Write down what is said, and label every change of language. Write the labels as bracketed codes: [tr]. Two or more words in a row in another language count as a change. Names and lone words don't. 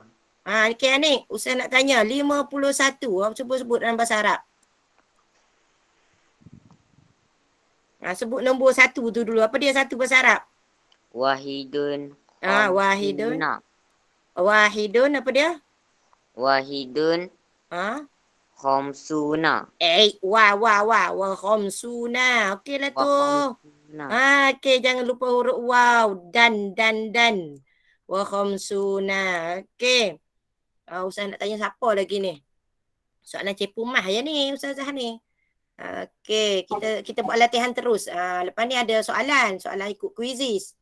[ms] Okey Anik, Ustaz nak tanya 51. Cuba sebut dalam bahasa Arab. Sebut nombor 1 tu dulu. Apa dia satu bahasa Arab? [ar] واحدٌ. [ms] Wahidun. Wahidun apa dia? [ar] واحدٌ. خمسون. وخمسون. [ms] Okeylah tu. Okey, jangan lupa huruf waw. Dan. [ar] وخمسون. [ms] Okey. Ustaz nak tanya siapa lagi ni? Soalan cepu mah ya ni Ustazah ni. Okey, kita buat latihan terus. Lepas ni ada soalan ikut quizzes.